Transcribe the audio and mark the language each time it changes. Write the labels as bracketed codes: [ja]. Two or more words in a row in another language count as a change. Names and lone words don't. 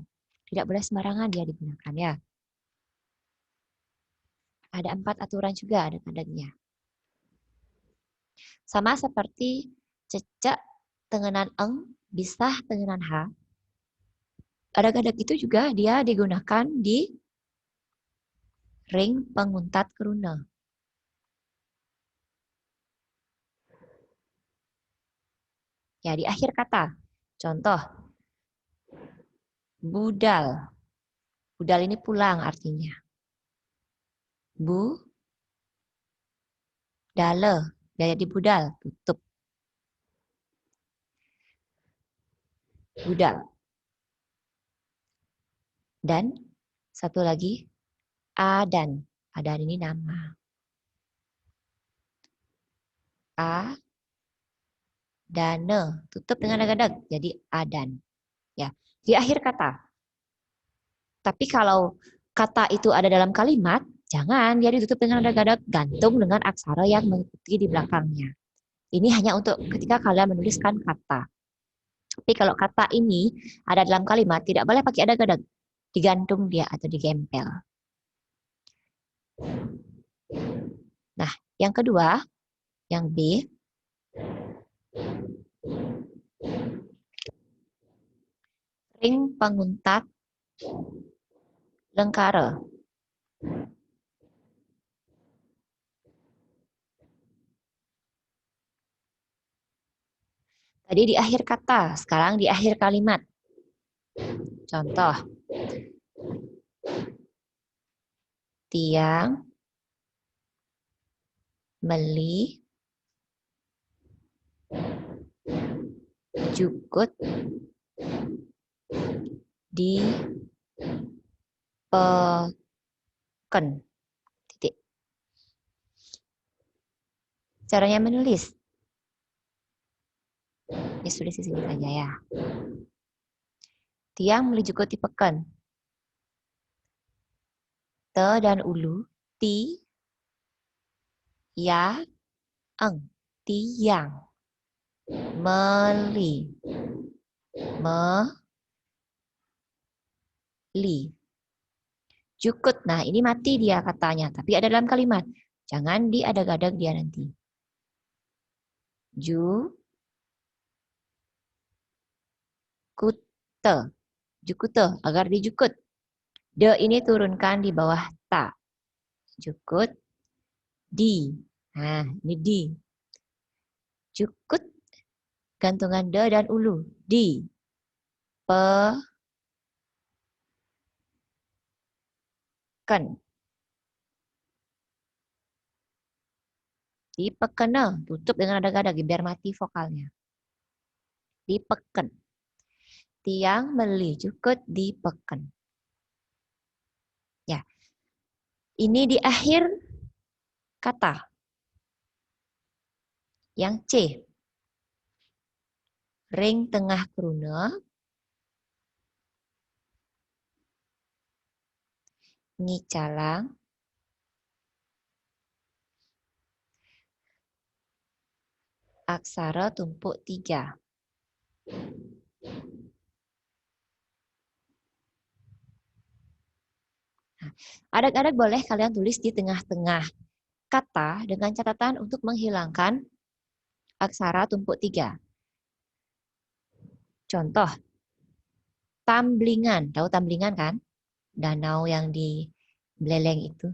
[id] Tidak boleh sembarangan dia digunakan ya. Ada 4 aturan juga adeg-adegnya. Sama seperti [ban] cecek tengenan eng, bisah tengenan h. [id] Adeg-adeg itu juga dia digunakan di [ban] ring penguntat keruna. [id] Ya, di akhir kata. Contoh, budal. Budal ini pulang artinya. Bu, dale, jadi budal, tutup. budal. Dan satu lagi, adan. Adan ini nama. Dana, tutup dengan adag-adag, jadi adan. Ya, di akhir kata. Tapi kalau kata itu ada dalam kalimat, jangan dia ditutup dengan adag-adag, gantung dengan aksara yang mengikuti di belakangnya. Ini hanya untuk ketika kalian menuliskan kata. Tapi kalau kata ini ada dalam kalimat, tidak boleh pakai adag-adag. Digantung dia atau digempel. Nah, yang kedua, yang B, [ban] ring penguntat lengkara. [id] Tadi di akhir kata, sekarang di akhir kalimat. Contoh. [ban] Tiang meli jukut di peken. [id] Titik. Caranya menulis. Ini tulis di sini saja ya. [ban] Tiang meli jukut di peken. [id] Te dan ulu, ti, ya, eng, [ban] tiang, meli, meli, jukut. [id] Nah, ini mati dia katanya, tapi ada dalam kalimat. Jangan diadag-adag dia nanti. Jukute, jukute, agar dijukut. De ini turunkan di bawah ta. Jukut, di. Nah, ini di. Jukut, gantungan de dan ulu. Di. Peken. Dipekena, tutup dengan adag-adag biar mati vokalnya. Dipeken. [ban] Tiang meli jukut dipeken. [id] Ya. Ini di akhir kata. [ban] Yang C. Ring tengah kruna. [id] Ngicalang. Aksara tumpuk 3. Adag-adag boleh kalian tulis di tengah-tengah kata dengan catatan untuk menghilangkan aksara tumpuk 3. Contoh, Tamblingan. Tahu Tamblingan kan? Danau yang di Beleleng itu.